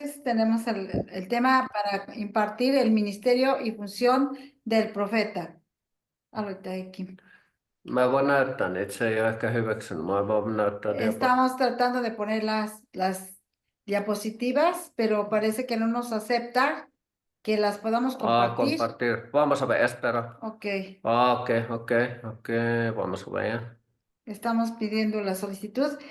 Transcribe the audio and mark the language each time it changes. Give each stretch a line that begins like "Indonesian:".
Spanish: Tenemos el tema para impartir el ministerio y función del profeta.
Finnish: Aloitaikin. Mä voin näyttää niitä, se ei ole ehkä hyväksynyt. Mä voin näyttää
Spanish: Estamos tratando de poner las diapositivas, pero parece que no nos acepta que las podamos compartir. compartir. Vamos a ver, espera. Ok. Ok. Vamos a ver. Estamos pidiendo la solicitud,